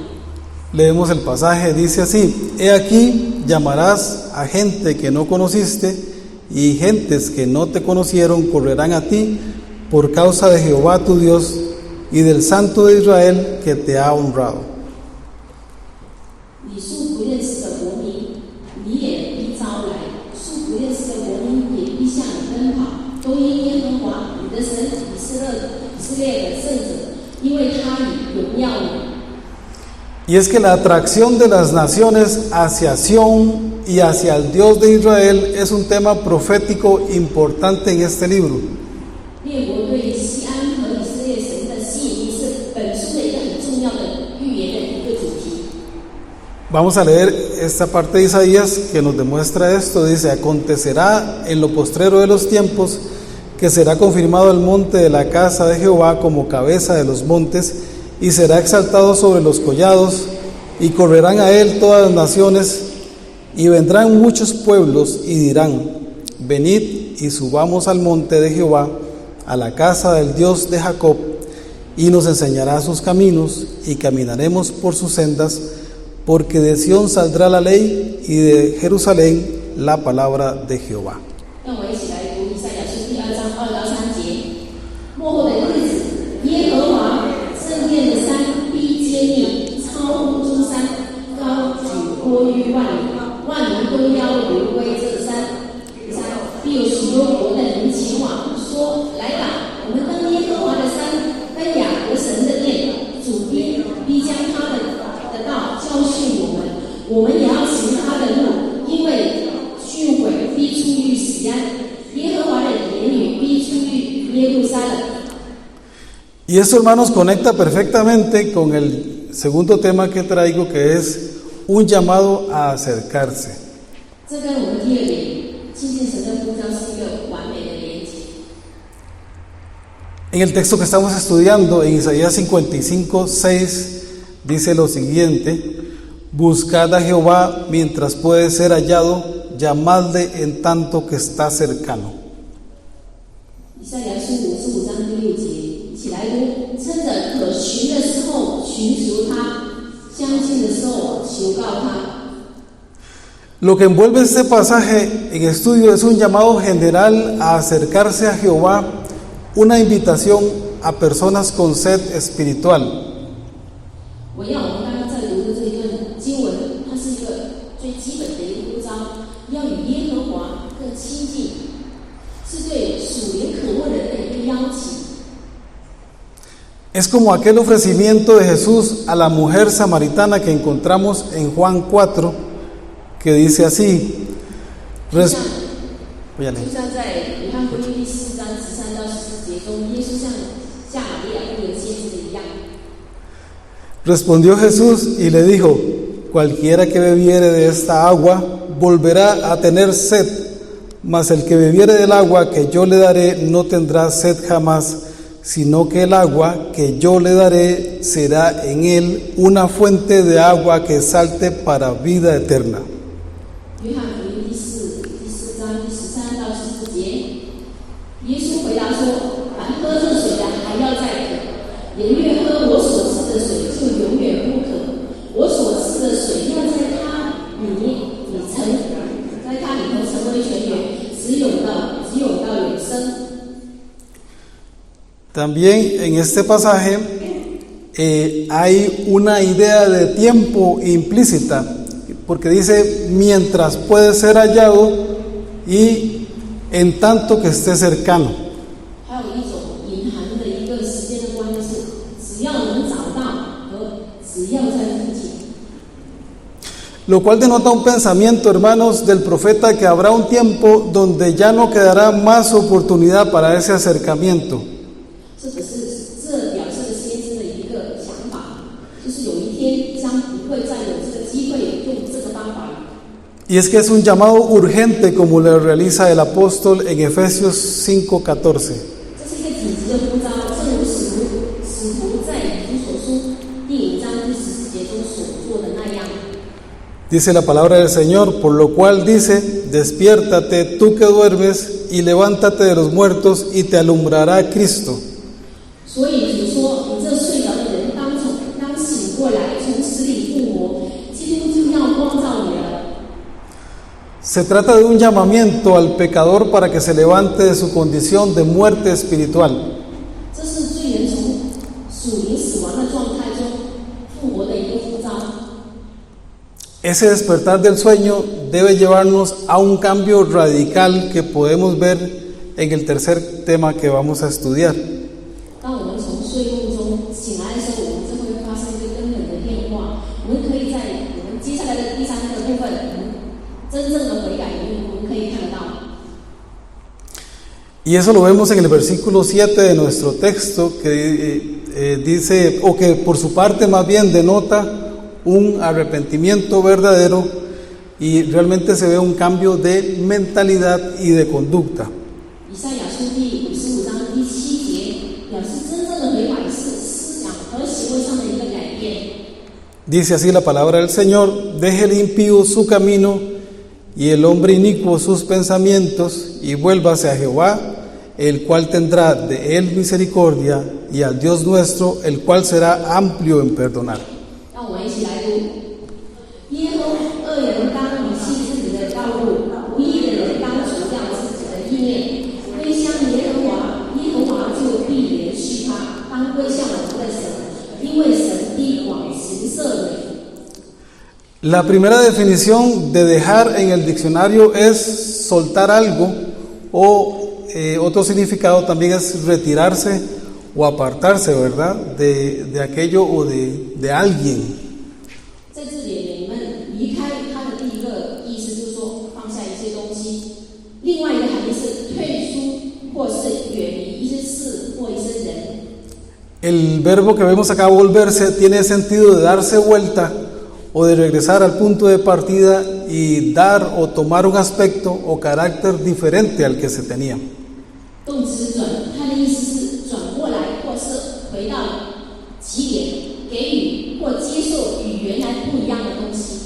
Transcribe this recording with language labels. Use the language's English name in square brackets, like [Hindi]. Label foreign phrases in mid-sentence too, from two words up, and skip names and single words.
[Spanish] Leemos el pasaje, dice así: He aquí llamarás a gente que no conociste, y gentes que no te conocieron correrán a ti por causa de Jehová tu Dios y del Santo de Israel que te ha honrado. [Chinese] 你素不认识的国民，你也必招来；素不认识的国民也必向你奔跑，都因耶和华你的神以色列的圣者，因为他以荣耀你。 [Spanish] Y es que la atracción de las naciones hacia Sión y hacia el Dios de Israel es un tema profético importante en este libro. [Chinese] 列国对西安和以色列神的吸引力是本书的一个很重要的预言的一个主题。 [Spanish] Vamos a leer esta parte de Isaías que nos demuestra esto. Dice: acontecerá en lo postrero de los tiempos que será confirmado el monte de la casa de Jehová como cabeza de los montes, y será exaltado sobre los collados, y correrán a él todas las naciones, y vendrán muchos pueblos y dirán: venid y subamos al monte de Jehová, a la casa del Dios de Jacob, y nos enseñará sus caminos, y caminaremos por sus sendas, porque de Sión saldrá la ley, y de Jerusalén la palabra de Jehová. [Chinese] 让我一起来读以赛亚书第2章2到3节。末后的日子，耶和华圣殿的山必坚立，超乎诸山，高举过于万里，万民都要流归这山。必有许多国的人前往，说：来吧，我们登耶和华的山，登雅各神的殿。主必将他的道教训我们，我们也要行他的路，因为训诲必出于西安，耶和华的言语必出于耶路撒冷。 [Spanish] Y esto, hermanos, conecta perfectamente con el segundo tema que traigo, que es un llamado a acercarse. [Chinese] 这跟我们第2点亲近神的呼召是一个完美的连接。 [Spanish] En el texto que estamos estudiando, en Isaías 55:6, dice lo siguiente: buscad a Jehová mientras puede ser hallado, llamadle en tanto que está cercano. [Chinese] 以赛亚书55章第6节，一起来读：趁着可寻的时候寻求他， 相近的时候求告他。 [Spanish] Lo que envuelve este pasaje en estudio es un llamado general a acercarse a Jehová, una invitación a personas con sed espiritual. [Chinese] 我要我们刚刚在读的这一段经文，它是一个最基本的一个呼召，要与耶和华更亲近，是对属灵渴慕人的一个邀请。 [Spanish] Es como aquel ofrecimiento de Jesús a la mujer samaritana que encontramos en Juan 4, que dice así, [Chinese] 就像在约翰福音第4章13到14节中，耶稣向撒玛利亚妇人先知的一样。 [Spanish] respondió Jesús y le dijo, cualquiera que bebiere de esta agua volverá a tener sed, mas el que bebiere del agua que yo le daré no tendrá sed jamás, sino que el agua que yo le daré será en él una fuente de agua que salte para vida eterna. [Chinese] 约翰福音第4章第13到14节，耶稣回答说：“凡喝这水的，还要再渴；也越喝我所赐的水，就永远不渴。我所赐的水要在他里头成为泉源，直涌到永生。” [Spanish] También en este pasaje hay una idea de tiempo implícita, porque dice mientras puede ser hallado y en tanto que esté cercano. [Chinese] 还有一种隐含的一个时间的关系，只要能找到和只要在附近。 [Spanish] Lo cual denota un pensamiento, hermanos, del profeta que habrá un tiempo donde ya no quedará más oportunidad para ese acercamiento. [Chinese] 这表示了先知的一个想法，就是有一天将不会再有这个机会用这个方法了。 [Spanish] Y es que es un llamado urgente como lo realiza el apóstol en Efesios 5:14. [Chinese] 这是一个紧急的呼召，正如使徒在以弗所书第5章第14节中所做的那样。 [Spanish] Dice la palabra del Señor, por lo cual dice, despiértate tú que duermes y levántate de los muertos y te alumbrará Cristo. [Chinese] 所以主说：“你这睡着的人，当醒过来，从死里复活，基督就要光照你了。” [Spanish] Se trata de un llamamiento al pecador para que se levante de su condición de muerte espiritual. [Chinese] 这是罪人从属灵死亡的状态中复活的一个呼召。 [Spanish] Ese despertar del sueño debe llevarnos a un cambio radical que podemos ver en el tercer tema que vamos a estudiar. [Chinese] 当我们从睡梦中醒来的时候，我们就会发生一个根本的变化。我们可以在我们接下来的第3个部分，我们真正的悔改里面，我们可以看得到。 [Spanish] Y eso lo vemos en el versículo 7 de nuestro texto, que dice, o que por su parte más bien denota un arrepentimiento verdadero y realmente se ve un cambio de mentalidad y de conducta. [Chinese] 以赛亚书第55章第7节表示真正的悔改是思想和行为上的一个改变。 [Spanish] Dice así la palabra del Señor, deje el impío su camino y el hombre inicuo sus pensamientos y vuélvase a Jehová, el cual tendrá de él misericordia, y al Dios nuestro, el cual será amplio en perdonar. [Chinese] 让我们一起来读：耶和华恶人当离弃自己的道路，不义的人当除掉自己的意念，归向耶和华，耶和华就必怜恤他。当归向我们的神，因为神必广行赦免。 [Spanish] La primera definición de dejar en el diccionario es soltar algo, o otro significado también es retirarse o apartarse, ¿verdad? De aquello o de alguien. [Chinese] 在这里，你们离开他的第一个意思就是说放下一些东西，另外一个含义是退出或是远离一些事或一些人。 [Spanish] El verbo que vemos acá, volverse, tiene sentido de darse vuelta o de regresar al punto de partida y dar o tomar un aspecto o carácter diferente al que se tenía. [Chinese] 动词转，它的意思是转过来，或是回到起点，给予或接受与原来不一样的东西。